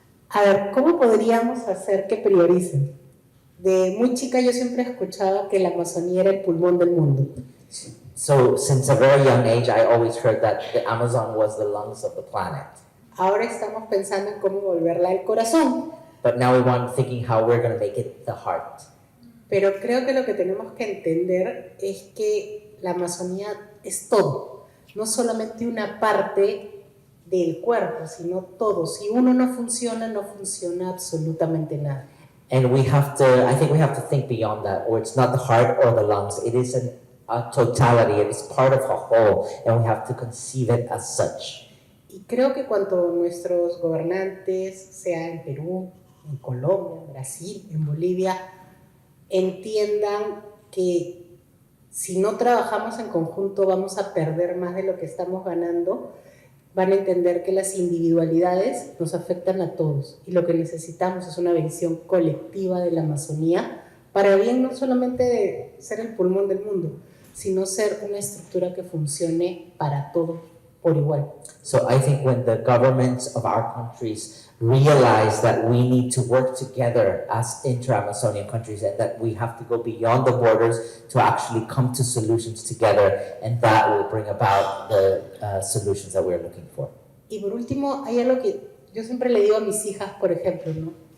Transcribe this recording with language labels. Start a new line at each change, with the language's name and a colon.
Spanish: A ver, ¿cómo podríamos hacer que prioricen? De muy chica yo siempre he escuchado que la Amazonía era el pulmón del mundo.
English: So, since a very young age, I always heard that the Amazon was the lungs of the planet.
Spanish: Ahora estamos pensando en cómo volverla el corazón.
English: But now we want thinking how we're going to make it the heart.
Spanish: Pero creo que lo que tenemos que entender es que la Amazonía es todo. no solamente una parte del cuerpo, sino todo. Si uno no funciona, no funciona absolutamente nada.
English: And I think we have to think beyond that, or it's not the heart or the lungs, it is a totality, it is part of a whole, and we have to conceive it as such.
Spanish: Y creo que cuando nuestros gobernantes, sea en Perú, en Colombia, en Brasil, en Bolivia, entiendan que si no trabajamos en conjunto vamos a perder más de lo que estamos ganando, van a entender que las individualidades nos afectan a todos y lo que necesitamos es una visión colectiva de la Amazonía para bien no solamente de ser el pulmón del mundo, sino ser una estructura que funcione para todos por igual.
English: So I think when the governments of our countries realize that we need to work together as inter-Amazonian countries and that we have to go beyond the borders to actually come to solutions together, and that will bring about the solutions that we're looking for.
Spanish: Y por último, hay algo que yo siempre le digo a mis hijas, por ejemplo, ¿no?